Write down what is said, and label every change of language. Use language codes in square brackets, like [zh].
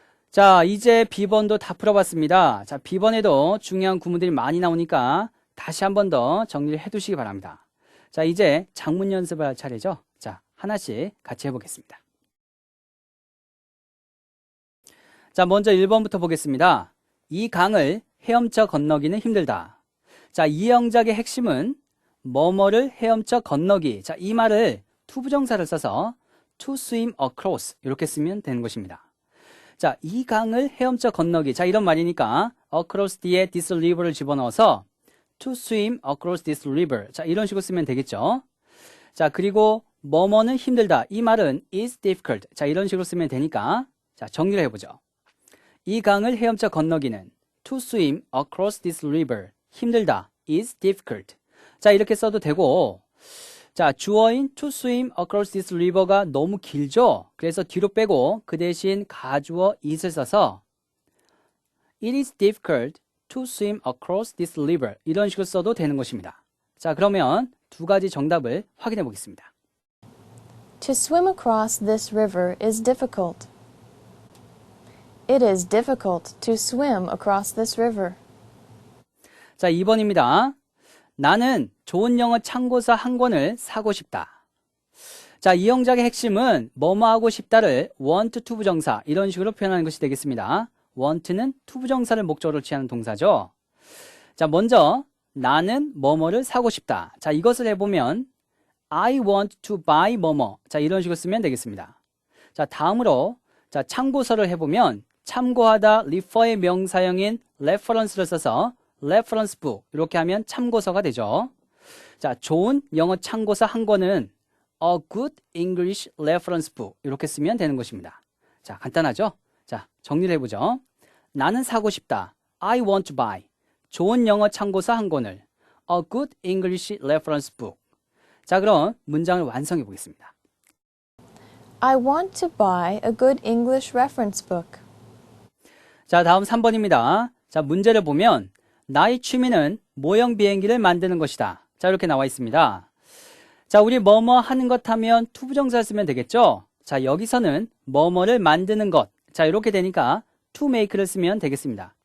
[ko] 자, 이제 B번도 다 풀어봤습니다. 자, B번에도 중요한 구문들이 많이 나오니까 다시 한 번 더 정리를 해 두시기 바랍니다. 자, 이제 작문 연습을 할 차례죠. 자, 하나씩 같이 해보겠습니다. 자, 먼저 1번부터 보겠습니다. 이 강을 헤엄쳐 건너기는 힘들다. 자, 이 영작의 핵심은 뭐뭐를 헤엄쳐 건너기. 자, 이 말을 to 부정사를 써서 [en] to swim across [ko] 이렇게 쓰면 되는 것입니다. 자, 이 강을 헤엄쳐 건너기. 자, 이런 말이니까 across 뒤에 this river를 집어넣어서 [en] to swim across this river. [ko] 자, 이런 식으로 쓰면 되겠죠. 자, 그리고 뭐뭐는 힘들다. 이 말은 [en] is difficult. [ko] 자, 이런 식으로 쓰면 되니까 자, 정리를 해보죠. 이 강을 헤엄쳐 건너기는 [en] to swim across this river. [ko] 힘들다. [en] is difficult. [ko] 자, 이렇게 써도 되고 자, 주어인 [en] to swim across this river [ko] 가 너무 길죠? 그래서 뒤로 빼고 그 대신 가주어 is를 써서 [en] It is difficult to swim across this river. [ko] 이런 식으로 써도 되는 것입니다. 자, 그러면 두 가지 정답을 확인해 보겠습니다. [en] To swim across this river is difficult. It is difficult to swim across this river. [ko] 자, 2번입니다. 나는 좋은 영어 참고서 한 권을 사고 싶다. 자, 이 영작의 핵심은 뭐뭐 하고 싶다를 [en] want to [ko] 부정사 이런 식으로 표현하는 것이 되겠습니다. want는 to 부정사를 목적으로 취하는 동사죠. 자, 먼저 나는 뭐뭐를 사고 싶다. 자, 이것을 해보면 [en] I want to buy [ko] 뭐뭐. 자, 이런 식으로 쓰면 되겠습니다. 자, 다음으로 자, 참고서를 해보면 참고하다 refer의 명사형인 reference를 써서 [en] reference book [ko] 이렇게 하면 참고서가 되죠. 자, 좋은 영어 참고서 한 권은 [en] a good English reference book [ko] 이렇게 쓰면 되는 것입니다. 자, 간단하죠? 자, 정리를 해보죠. 나는 사고 싶다. [en] I want to buy. [ko] 좋은 영어 참고서 한 권을 [en] a good English reference book. [ko] 자, 그럼 문장을 완성해 보겠습니다. [en] I want to buy a good English reference book. [ko] 자, 다음 3번입니다. 자, 문제를 보면 나의 취미는 모형 비행기를 만드는 것이다. 자, 이렇게 나와 있습니다. 자, 우리 뭐뭐 하는 것 하면 to 부정사를 쓰면 되겠죠? 자, 여기서는 뭐뭐를 만드는 것. 자, 이렇게 되니까 [en] to make [ko] 를 쓰면 되겠습니다.